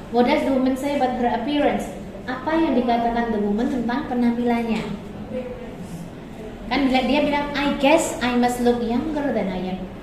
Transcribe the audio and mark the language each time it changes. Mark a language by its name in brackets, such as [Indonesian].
[English] What does the woman say about her appearance? [Indonesian] Apa yang dikatakan [English] the woman [Indonesian] tentang penampilannya? Kan dia bilang, [English] I guess I must look younger than I am.